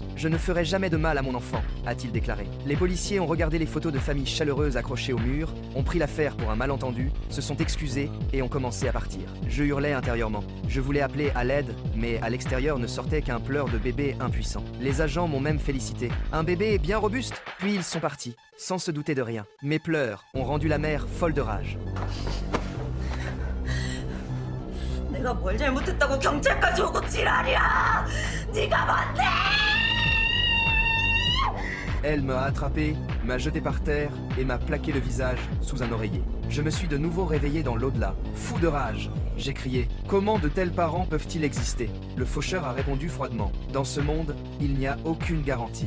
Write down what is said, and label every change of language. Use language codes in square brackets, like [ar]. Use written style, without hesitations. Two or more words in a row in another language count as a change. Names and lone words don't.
[fr] Je ne ferai jamais de mal à mon enfant, a-t-il déclaré. Les policiers ont regardé les photos de familles chaleureuses accrochées au mur, ont pris l'affaire pour un malentendu, se sont excusés et ont commencé à partir. Je hurlais intérieurement. Je voulais appeler à l'aide, mais à l'extérieur ne sortait qu'un pleur de bébé impuissant. Les agents m'ont même félicité. Un bébé bien robuste. Puis ils sont partis, sans se douter de rien. Mes pleurs ont rendu la mère folle de rage. [ko] 내가 뭘 잘못했다고 경찰까지 오고 지랄이야! 네가 뭔데! [fr] Elle m'a attrapé, m'a jeté par terre et m'a plaqué le visage sous un oreiller. Je me suis de nouveau réveillé dans l'au-delà, fou de rage. J'ai crié « Comment de tels parents peuvent-ils exister ?» Le faucheur a répondu froidement « Dans ce monde, il n'y a aucune garantie.